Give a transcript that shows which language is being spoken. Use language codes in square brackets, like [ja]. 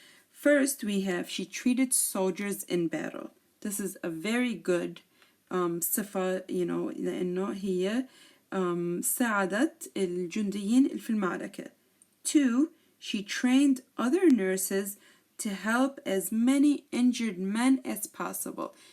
[en] First we have she treated soldiers in battle. This is a very good [ar] صفة لأنه هي ساعدت الجنديين في المعركة. 2. [en] She trained other nurses to help as many injured men as possible.